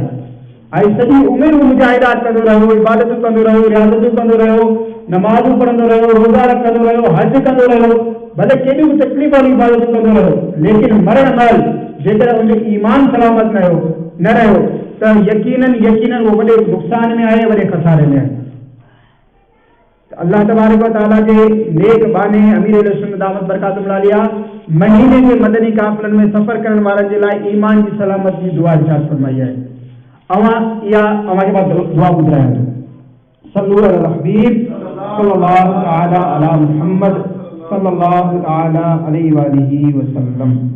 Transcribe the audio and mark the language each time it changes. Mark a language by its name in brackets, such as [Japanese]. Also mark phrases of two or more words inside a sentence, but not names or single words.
[Sindhi] ऐं सॼी उमिरि मुजाहिदात कंदो रहियो, इबादतूं कंदो रहियो, रियाज़तूं कंदो रहियो, नमाज़ूं पढ़ंदो रहियो, रोज़ा रखंदो रहियो, हज कंदो रहियो, भले केॾियूं बि तकलीफ़ वारी इबादतूं कंदो रहियो, लेकिन मरण महिल जेकर उनजो ईमान सलामत न रहियो त यकीनन उहो वॾे नुक़सान में आहे, वॾे खसारे में आहे। [Arabic] الله تبارك وتعالى [Sindhi] जे नेक बाने अमीर सुन्नत [Arabic] دامت بركاته العالية [Sindhi] महीने के मदनी काफ़िलनि में सफ़र करण वारनि जे लाइ ईमान जी सलामत जी दुआ इरशाद फरमाई आहे। [Arabic] अव्हां के पास दुआ ॿुधायां थो, صلوا على الحبيب صلى الله تعالى على محمد صلى الله تعالى عليه وآله وسلم.